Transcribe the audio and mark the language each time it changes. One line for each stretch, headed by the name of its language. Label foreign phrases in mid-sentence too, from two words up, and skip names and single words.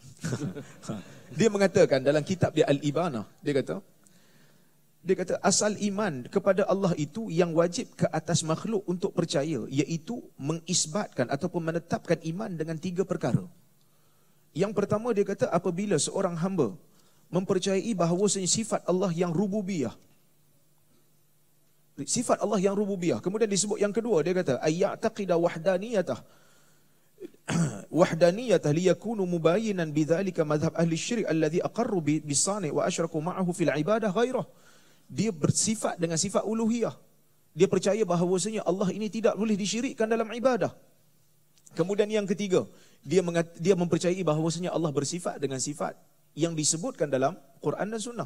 Malay: Dia mengatakan dalam kitab dia Al-Ibanah, dia kata asal iman kepada Allah itu yang wajib ke atas makhluk untuk percaya, iaitu mengisbatkan ataupun menetapkan iman dengan 3 perkara. Yang pertama dia kata, apabila seorang hamba mempercayai bahawasanya sifat Allah yang rububiyah, sifat Allah yang rububiyah. Kemudian disebut yang kedua, dia kata
Arabic: أن يعتقد وحدانيته ليكون مبينا بذلك مذهب أهل الشرك الذي أقروا بساني وأشركوا معه في العبادة غيره.
Malay: Dia bersifat dengan sifat uluhiyah. Dia percaya bahawasanya Allah ini tidak boleh disyirikkan dalam ibadah. Kemudian yang ketiga, dia mempercayai bahawasanya Allah bersifat dengan sifat yang disebutkan dalam Quran dan Sunnah.